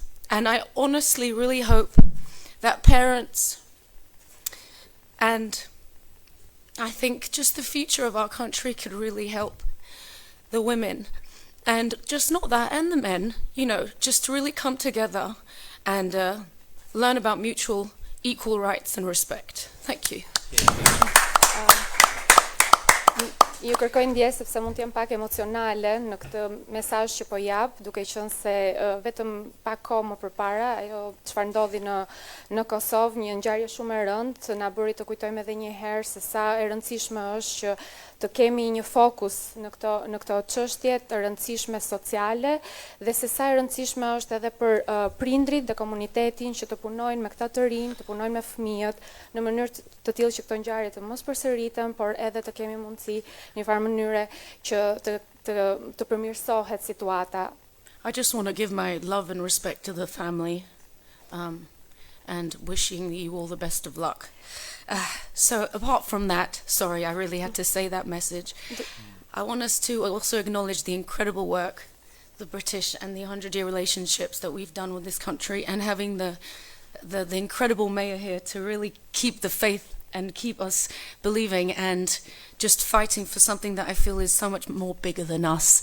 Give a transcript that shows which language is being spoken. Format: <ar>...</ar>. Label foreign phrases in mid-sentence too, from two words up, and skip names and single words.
<en>And I honestly really hope that parents and I think just the future of our country could really help the women. And just not that, and the men, you know, just to really come together and learn about mutual equal rights and respect. Thank you.</en> <sq>Ju kërkoj ndjesë sepse mund të jem pak emocionale në këtë mesazh që po jap, duke qenë se vetëm pak kohë më përpara ajo çfarë ndodhi në Kosovë, një ngjarje shumë e rëndë, na bëri të kujtojmë edhe një herë se sa e rëndësishme është që të kemi një fokus në këto çështje të rëndësishme sociale dhe se sa e rëndësishme është edhe për prindrit dhe komunitetin që të punojnë me këta të rinj, të punojnë me fëmijët në mënyrë të tillë që këto ngjarje të mos përsëriten, por edhe të kemi mundësi në një farë mënyre që të përmirësohet situata.</sq> <en>I just want to give my love and respect to the family and wishing you all the best of luck. So apart from that, sorry, I really had to say that message. I want us to also acknowledge the incredible work, the British and the 100-year relationships that we've done with this country, and having the incredible mayor here to really keep the faith and keep us believing and just fighting for something that I feel is so much more bigger than us.</en>